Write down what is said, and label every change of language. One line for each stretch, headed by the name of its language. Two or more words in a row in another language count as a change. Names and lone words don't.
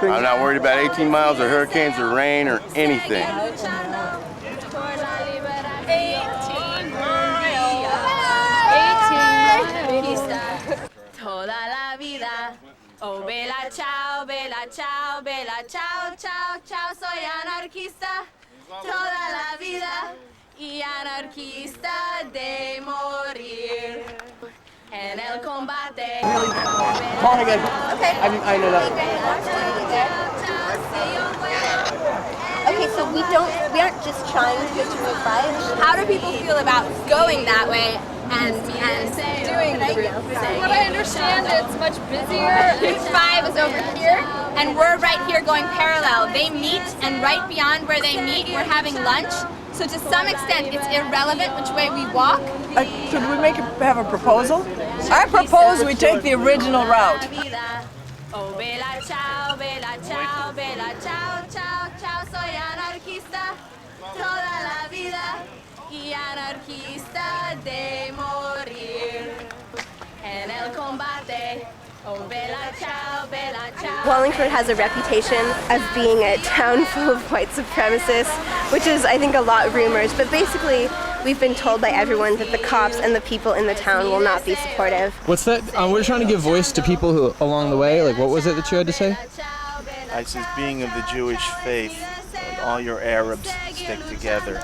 English: I'm not worried about 18 miles or hurricanes or rain or anything. 18 miles.
Spanish: Toda la vida.
Italian: Oh, bella ciao, bella ciao, bella ciao, ciao, ciao.
Spanish: Soy anarquista. Toda la vida. Y anarquista de morir. En el combate.
English: Call again. Okay. I know that. Okay, so we aren't just trying to go to Route 5. How do people feel about going that way and doing the Route 5? What I understand, it's much busier. Route 5 is over here, and we're right here going parallel. They meet, and right beyond where they meet, we're having lunch. So to some extent, it's irrelevant which way we walk. Should we have a proposal? I propose we take the original route.
Italian: Oh, bella ciao, bella ciao, bella ciao, ciao, ciao.
Spanish: Soy anarquista toda la vida y anarquista de morir en el combate.
Italian: Oh, bella ciao, bella ciao.
English: Wallingford has a reputation of being a town full of white supremacists, which is, I think, a lot of rumors. But basically, we've been told by everyone that the cops and the people in the town will not be supportive. What's that? We're trying to give voice to people who, along the way, like, what was it that you had to say? I says, being of the Jewish faith, like, all your Arabs stick together.